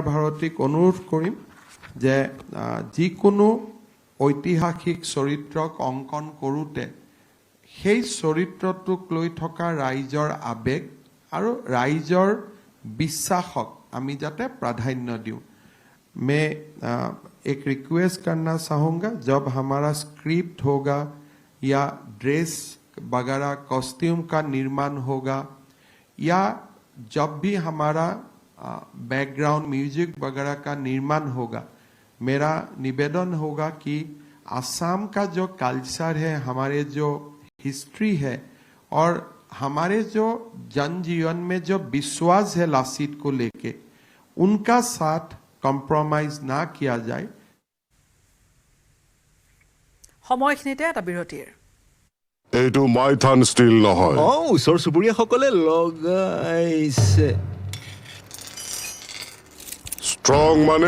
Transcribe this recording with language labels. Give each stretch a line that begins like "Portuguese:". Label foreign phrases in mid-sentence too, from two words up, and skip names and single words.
Assamese: ভাৰতীক অনুৰোধ কৰিম যে যিকোনো ঐতিহাসিক চৰিত্ৰক অংকন কৰোঁতে সেই চৰিত্ৰটোক লৈ থকা ৰাইজৰ আবেগ আৰু ৰাইজৰ বিশ্বাসক আমি যাতে প্ৰাধান্য দিওঁ
Hindi: मैं एक रिक्वेस्ट करना चाहूँगा जब हमारा स्क्रिप्ट होगा या ड्रेस वगैरह कॉस्ट्यूम का निर्माण होगा या जब भी हमारा
English: background music
Hindi: वगैरह का निर्माण होगा मेरा निवेदन होगा कि असम का जो कल्चर है हमारे जो हिस्ट्री है और हमारे जो जनजीवन में जो विश्वास है लासित को लेके उनका साथ कम्प्रोमाइज़ ना किया जाए
Assamese: সময়খিনিতে এটা বিৰতিৰ এইটো মাইথান ষ্টিল নহয় ওচৰ চুবুৰীয়াসকলে লগাইছে ষ্ট্ৰং মানে